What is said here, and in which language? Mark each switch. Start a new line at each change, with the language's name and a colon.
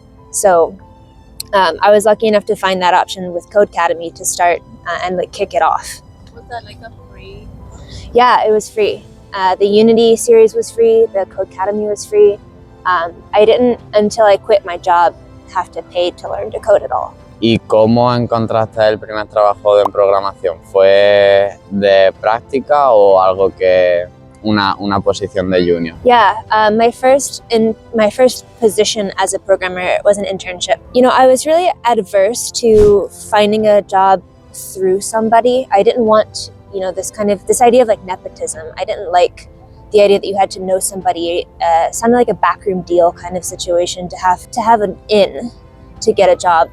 English: So I was lucky enough to find that option with Codecademy to start and like kick it off. Was that like a free? Yeah, it was free. The Unity series was free, the Codecademy was free. I didn't, until I quit my job, have to pay to learn to code at all.
Spanish: ¿Y cómo encontraste el primer trabajo de programación? ¿Fue de práctica o algo que una posición de junior?
English: Yeah, my first position as a programmer was an internship. You know, I was really adverse to finding a job through somebody. I didn't want, you know, this idea of like nepotism. I didn't like the idea that you had to know somebody. Sounded like a backroom deal kind of situation to have an in to get a job.